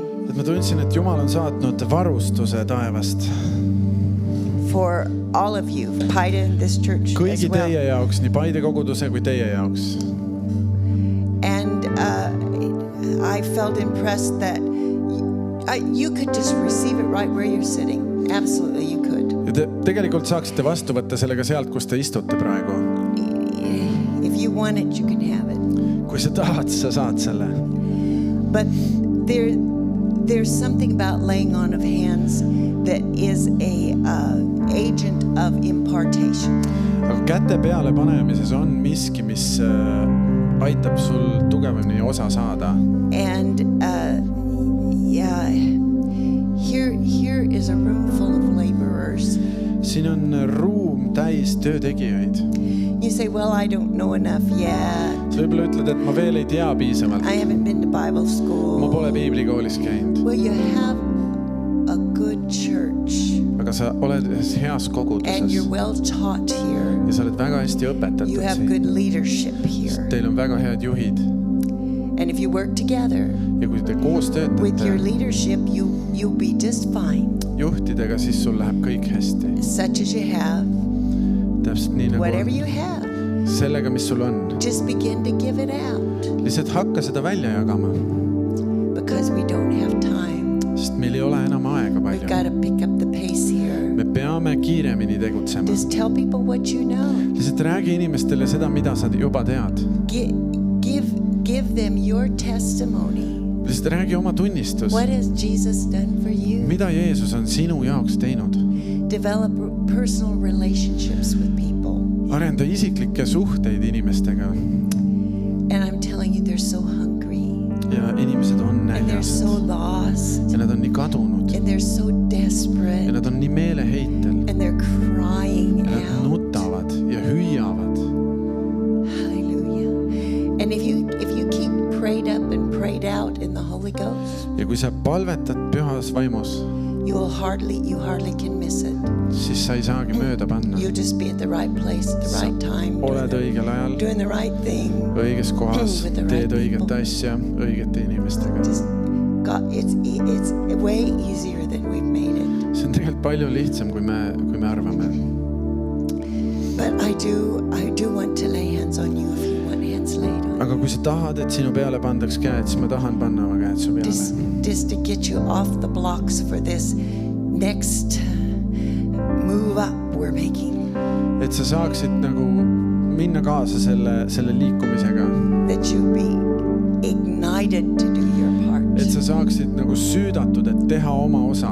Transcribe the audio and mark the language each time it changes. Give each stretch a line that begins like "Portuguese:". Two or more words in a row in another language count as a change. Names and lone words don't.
Estonian: et ma tundsin, et Jumal on saatnud varustuse taevast
English: for all of you, Paida and this church as
Estonian: kõigi
English: well.
Estonian: teie jaoks, nii Paide koguduse kui teie jaoks.
English: And I felt impressed that you could just receive it right where you're sitting. Absolutely, you could.
Estonian: Ja te tegelikult saaksite vastu võtta sellega sealt, kus te istute praegu.
English: If you want it, you can have it.
Estonian: Kui sa tahad, sa saad selle.
English: But there's something about laying on of hands that is a agent of impartation.
Estonian: Aga käte peale panemises on miski, mis aitab sul tugevamini osa saada.
English: And yeah, here is a room full of laborers.
Estonian: Siin on ruum täis töötegijaid.
English: You say, well, I don't know enough yet.
Estonian: Sa võib-olla ütled, et ma veel ei tea piisavalt.
English: I haven't been to Bible school.
Estonian: Ma pole piiblikoolis käinud.
English: Well, you have a good church.
Estonian: Aga sa oled heas
English: And
Estonian: koguduses.
English: you're well taught here.
Estonian: Ja sa oled väga hästi õpetatud
English: You have
Estonian: siin.
English: good leadership here.
Estonian: Teil on väga head juhid.
English: And if you work together
Estonian: Ja kui te koos
English: with your
Estonian: töötate
English: leadership, you'll be just fine.
Estonian: juhtidega, siis sul läheb kõik hästi.
English: Such as you have,
Estonian: Täpselt nii nagu
English: whatever
Estonian: on.
English: you have,
Estonian: Sellega, mis sul on.
English: just begin to give it out.
Estonian: Lihtsalt hakka seda välja jagama.
English: Because we don't have time.
Estonian: Sest meil ei ole enam aega
English: We've
Estonian: palju.
English: got to pick up the pace here.
Estonian: Me peame kiiremini tegutsema.
English: Just tell people what you know.
Estonian: Lihtsalt räägi inimestele seda, mida sa juba tead.
English: Give them your testimony.
Estonian: Lihtsalt räägi oma tunnistus.
English: What has Jesus done for you?
Estonian: Mida Jeesus on sinu jaoks teinud?
English: Develop personal relationships with people.
Estonian: Arenda isiklikke suhteid inimestega.
English: And I'm telling you, they're so hungry.
Estonian: Ja inimesed on
English: And they're so
Estonian: näljased.
English: lost.
Estonian: Ja nad on nii kadunud.
English: And they're so
Estonian: Ja
English: desperate.
Estonian: nad on nii meeleheitel.
English: And they're crying
Estonian: Ja nad
English: out.
Estonian: nutavad ja hüüavad.
English: Hallelujah. And if you keep prayed up and prayed out in the Holy Ghost,
Estonian: Ja kui sa palvetad pühas vaimus,
English: you hardly can miss it.
Estonian: siis sa ei saagi mööda panna.
English: You'll just be at the right place at the
Estonian: Sa
English: right time.
Estonian: oled õigel ajal,
English: Doing the right thing.
Estonian: õiges kohas,
English: With the right
Estonian: teed õiget
English: people.
Estonian: asja õigete inimestega.
English: Just God, it's way easier than we've made it.
Estonian: See on tegelikult palju lihtsam, kui me arvame.
English: But I do want to lay hands on you if you want hands laid on.
Estonian: Aga kui sa tahad, et sinu peale pandaks käed, siis ma tahan panna oma käed su peale.
English: Just to get you off the blocks for this next move up we're making.
Estonian: Et sa saaksid nagu minna kaasa selle liikumisega.
English: That you be ignited to do your part.
Estonian: Et sa saaksid nagu süüdatud, et teha oma osa